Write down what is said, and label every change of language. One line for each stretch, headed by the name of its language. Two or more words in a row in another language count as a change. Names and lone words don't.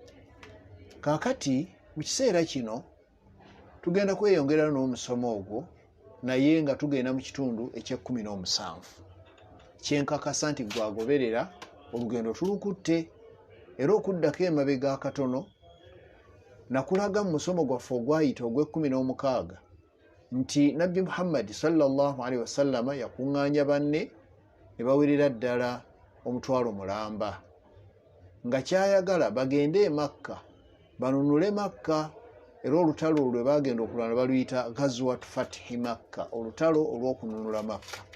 Ganda: Kaakati mu kiseera kino tugenda kweyongera n'omusomo ogwo, naye nga tugenda mu kitundu eky'e17 kyenkakasa nti gwagoberera olugendo tulukutte. Era okuddako emabega akatono nakulaga mu musomo gwaffe ogwayita ogw'e16 nti nabbi Muhammad
Arabic: صلى الله عليه وسلم
Ganda: yakuŋŋaanya banne ne bawerera ddala omutwalo mulamba, nga kyayagala bagende e Makka banunule Makka. Era olutalo lwe bagenda okulwana baluyita Ghazwat Fathi Makka, olutalo olw'okununula Makka.